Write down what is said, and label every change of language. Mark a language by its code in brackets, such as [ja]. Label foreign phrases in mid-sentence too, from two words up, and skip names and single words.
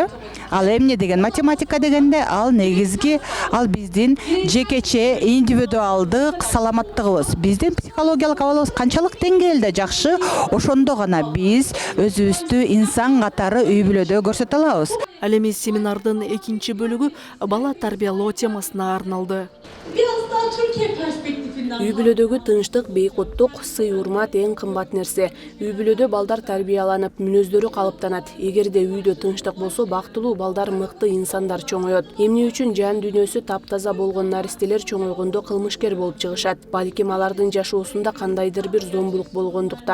[ky] Ал эмне деген математика дегенде ал негизги ал биздин жекече индивидуалдык саламаттыгыбыз, биздин психологиялык абалыбыз канчалык деңгээлде жакшы, ошондо гана биз өзүбүздү инсан катары үй бүлөдө көрсөтө алабыз. Ал эми семинардын экинчи бөлүгү бала тарбиялоо темасына арналды. [tr] Biraz daha Türkiye perspektifinden [ky] Үй бүлөдөгү тынчтык, бейкуттук, сый урмат эң кымбат нерсе. Үй бүлөдө балдар тарбияланып, мүнөздөрү калыптанат. Эгерде үйдө тынчтык болсо, бактылуу балдар мыкты инсандар чоңоет. Эмне үчүн жан дүйнөсү таптаза болгон наристелер чоңойгондо кылмышкер болуп чыгышат? Балким алардын жашоосунда кандайдыр бир зомбулук болгондуктан.